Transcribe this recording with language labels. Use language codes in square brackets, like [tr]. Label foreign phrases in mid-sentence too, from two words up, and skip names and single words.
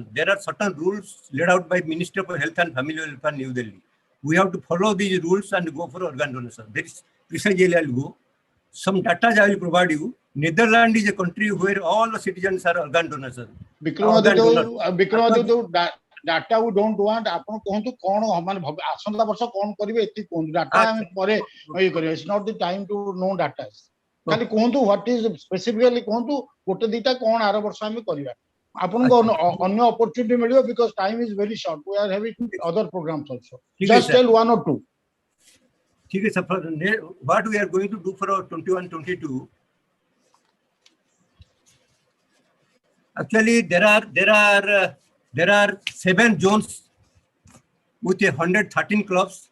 [en] There are certain rules laid out by Ministry of Health and Family Welfare, New Delhi. We have to follow these rules and go for organ donation. There is precisely I'll go. Some data I will provide you. Netherlands is a country where all the citizens are organ donors. Bikramaditu, data we don't want. [or] ଆପଣ କୁହନ୍ତୁ କଣ ମାନେ ଆସନ୍ତା ବର୍ଷ କଣ କରିବେ ଏତିକି କୁହନ୍ତୁ ଡାଟା ଆମେ ପରେ ଇଏ କରିବା. [en] It's not the time to know data. [or] ଖାଲି କୁହନ୍ତୁ [en] what is specifically [or] କୁହନ୍ତୁ ଗୋଟେ ଦିଟା କଣ ଆର ବର୍ଷ ଆମେ କରିବା. ଆପଣଙ୍କୁ ଅନ୍ୟ opportunity ମିଳିବ [en] because time is very short. We are having other programs also. Just tell one or two. Okay, sir. What we are going to do for our 21-22? Actually, there are 7 zones with 113 clubs.